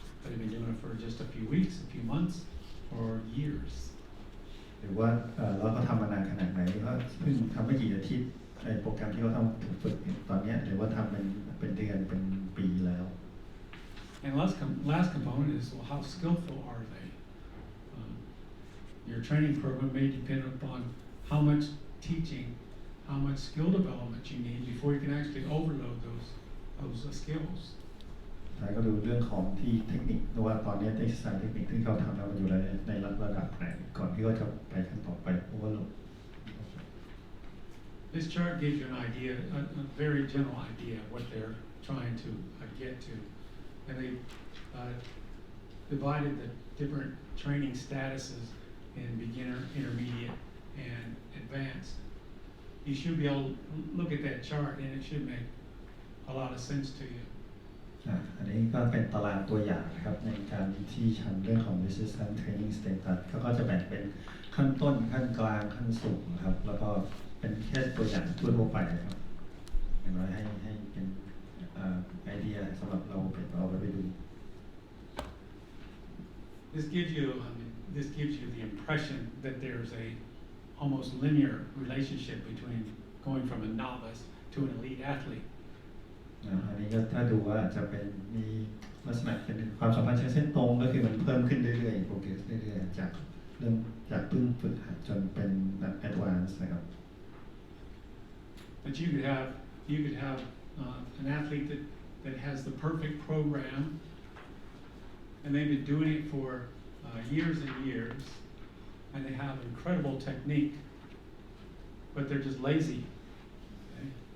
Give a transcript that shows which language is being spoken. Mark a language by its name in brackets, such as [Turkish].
[English] Have they been doing it for just a few weeks, a few months, or years? [Thai] หรือว่าเราก็ทำมานานขนาดไหนเขาเพิ่งทำไม่กี่อาทิตย์โปรแกรมที่เขาทำฝึกตอนนี้หรือว่าทำเป็นเดือนเป็นปีแล้ว [English] And last component is, well, how skillful are they? Your training program may depend upon how much teaching, how much skill development you need before you can actually overload those skills. [Thai] ท้ายก็ดูเรื่องของที่เทคนิคว่าตอนนี้ได้สายเทคนิคที่เขาทำแล้วมันอยู่ในระดับไหนก่อนที่เขาจะไปขั้นต่อไปเพราะว่า [English] This chart gives you an idea, a very general idea of what they're trying to get to, and they divided the different training statuses in beginner, intermediate, and advanced. You should be able to look at that chart, and it should make a lot of sense to you. [Thai] อันนี้ก็เป็นตารางตัวอย่างนะครับในการที่ชันเรื่องของ resistance training status เขาก็จะแบ่งเป็นขั้นต้นขั้นกลางขั้นสูงครับแล้วก็เป็นแค่ตัวอย่างทั่วๆไปครับอย่างน้อยให้เป็นไอเดียสำหรับเราไปดู [English] This gives you the impression that there's a almost linear relationship between going from a novice to an elite athlete. [Thai] อันนี้ก็ถ้าดูว่าจะเป็นมีลักษณะเป็นความสัมพันธ์เส้นตรงก็คือมันเพิ่มขึ้นเรื่อยๆโปรเกรสเรื่อยๆจากเริ่มจากเพิ่งฝึกหัดจนเป็นแอดวานซ์นะครับ [English] But you could have an athlete that has the perfect program, and they've been doing it for years and years, and they have incredible technique, but they're just lazy. Okay?